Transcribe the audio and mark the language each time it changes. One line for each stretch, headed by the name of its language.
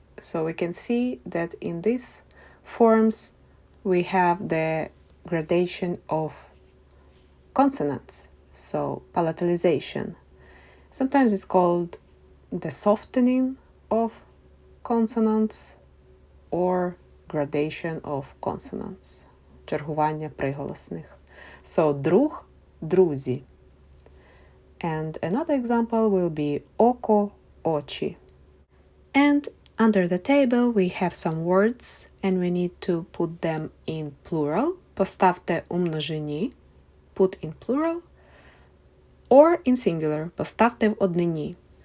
English: So we can see that in these forms we have the gradation of consonants, so palatalization. Sometimes it's called the softening of consonants or gradation of consonants, чергування приголосних. So друг, друзі. And another example will be око, очі. And under the table we have some words and we need to put them in plural.
Ukrainian: Поставте у множині,
English: put in plural, or in singular,
Ukrainian: поставте в однині.